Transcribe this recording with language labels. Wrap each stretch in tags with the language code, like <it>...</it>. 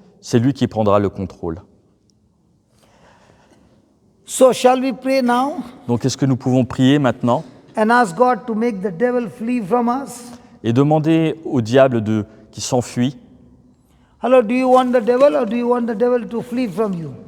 <fr>c'est lui qui prendra le contrôle.</fr> <en>So shall we pray now</en> <fr>Donc est-ce que nous pouvons prier maintenant</fr> <en>and ask God to make the devil flee from us?</en> <fr>et demander au diable qu'il s'enfuit?</fr> <en>Hello, do you want the devil or do you want the devil to flee from you?</en>